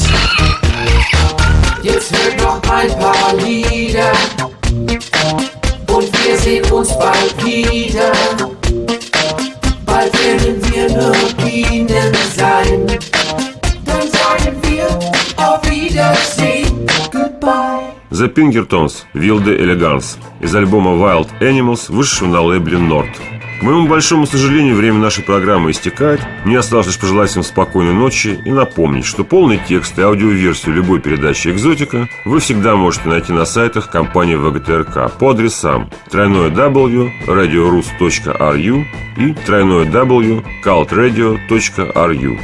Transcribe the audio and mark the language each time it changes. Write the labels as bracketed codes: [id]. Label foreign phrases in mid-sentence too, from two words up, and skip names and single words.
[de] Jetzt hört noch ein paar Lieder und wir sehen uns bald wieder. Bald werden wir nur Bienen sein. Dann sagen wir auf Wiedersehen, goodbye. [ru] The Pinkertons Wilde Elegance из альбома Wild Animals, вышедшего на лейбле Nord. К моему большому сожалению, время нашей программы истекает. Мне осталось лишь пожелать всем спокойной ночи и напомнить, что полный текст и аудиоверсию любой передачи «Экзотика» вы всегда можете найти на сайтах компании ВГТРК по адресам www.radiorus.ru и www.cultradio.ru.